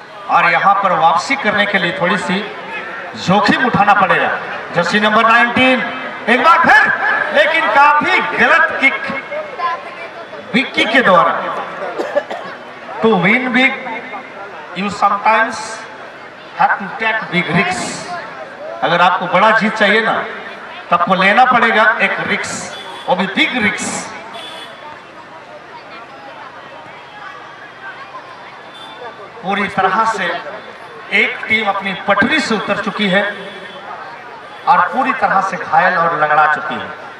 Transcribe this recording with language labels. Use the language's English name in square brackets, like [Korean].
[Hindi] और यहां पर वापसी करने के लिए थोड़ी सी जोखिम उठाना पड़ेगा। जर्सी नंबर 19 एक बार फिर, लेकिन काफी गलत किक विक्की के द्वारा। [English] To win big, you sometimes have to take big risks. [Hindi] अगर आपको बड़ा जीत चाहिए ना, तब आपको लेना पड़ेगा एक रिस्क, वो भी बिग रिस्क। पूरी तरह से एक टीम अपनी पटरी से उतर चुकी है और पूरी तरह से घायल और लंगड़ा चुकी है।